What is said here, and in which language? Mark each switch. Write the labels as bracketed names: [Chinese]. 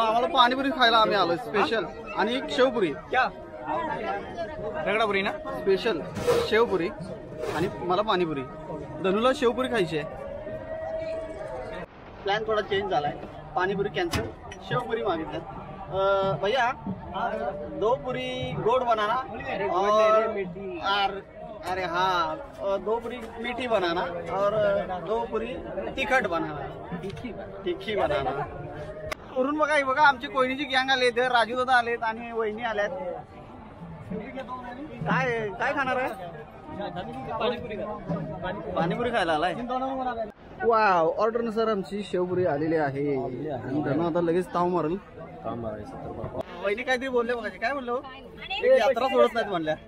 [Marathi] आम्हाला पाणीपुरी खायला आम्ही आलो स्पेशल. आणि एक शेवपुरी. [Hindi] क्या रगडापुरी ना? [Marathi] स्पेशल शेवपुरी आणि मला पाणीपुरी. धनूला शेवपुरी खायची आहे. प्लॅन थोडा चेंज झालाय. पाणीपुरी कॅन्सल, शेवपुरी मागितलं. [Hindi] भैया 2 पूरी गोड बनाना और अरे हाँ 2 पूरी मीठी बनाना और 2 पूरी तिखट बनाना. तिखी बनाना. [Marathi] वरून बघा आमची कोयनीची गँग आलेत, राजू दादा आलेत आणि वहिनी आल्यात. काय काय खाणार आहे? पाणीपुरी खायला आलाय. वाव, ऑर्डरनुसार आमची शेवपुरी आलेली आहे आणि त्यांना आता लगेच ताव मारल. वहिनी काहीतरी बोलले बघा. काय बोललो? यात्रा सोडत नाहीत म्हणल्या.